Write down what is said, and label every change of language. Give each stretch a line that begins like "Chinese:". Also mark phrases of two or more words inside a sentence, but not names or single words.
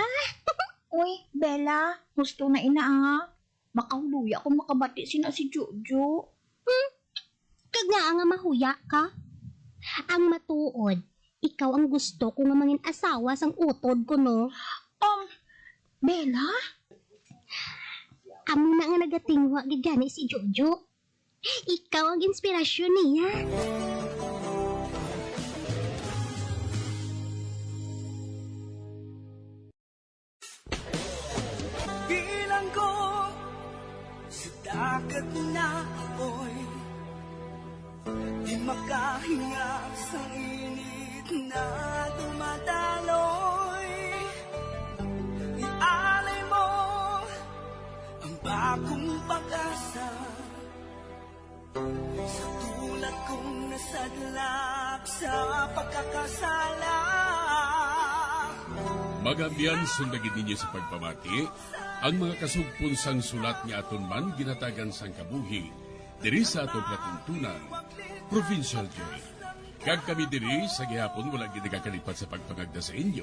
Hiligaynon: Uy, Bella, gusto na ina Makahuluya kung makabati sina si Jojo. Kag nga mahuya ka. Ang matuod, ikaw ang gusto ko nga mangin asawa sang utod ko, no? Bella? Amo na nga nagatingwa gid gani si Jojo. Ikaw ang inspirasyon niya.
Filipino: Bila bilanggo sa dagat na apoy. Di makahinga sa init na dumadaloy. Ialay mo ang bagong pag-asa sa tulad kong nasadlak sa pagkakasala.
Hiligaynon: Magabiyan sundagin ninyo sa pagpamati ang mga kasugpon sang sulat ni aton man ginatagan sang kabuhi diri sa atong platuntunan, Provincial Joy. Kag kami diri sa gihapon wala gid nakakalipat sa pagpangagda sa inyo.